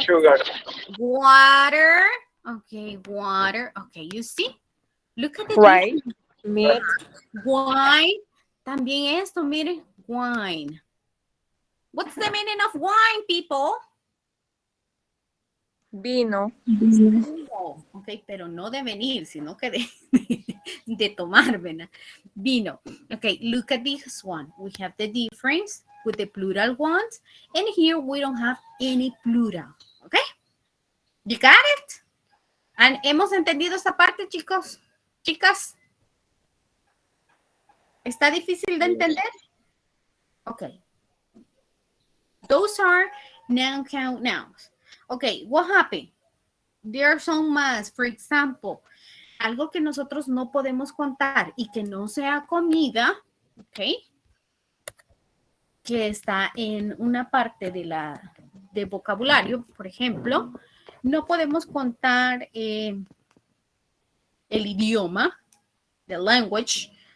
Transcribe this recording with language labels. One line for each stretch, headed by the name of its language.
English: Sugar. Water. Okay, water. Okay, you see? Look at the Right. Meat.
Spanish: wine. También esto, mire, wine.
English: What's the meaning of wine, people?
Spanish: Vino. Vino, ok, pero no de venir, sino que de tomar, ¿verdad?
English: Vino. Okay, look at this one. We have the difference with the plural ones, and here we don't have any plural, okay? You got it?
Spanish: And ¿hemos entendido esta parte, chicos? Chicas? ¿Está difícil de entender?
English: Okay. Those are noun count nouns. Okay, what happened? There are some
Spanish: más.
English: For example,
Spanish: algo que nosotros no podemos contar y que no sea comida, okay, que está en una parte de vocabulario, por ejemplo, no podemos contar el idioma,
English: the language.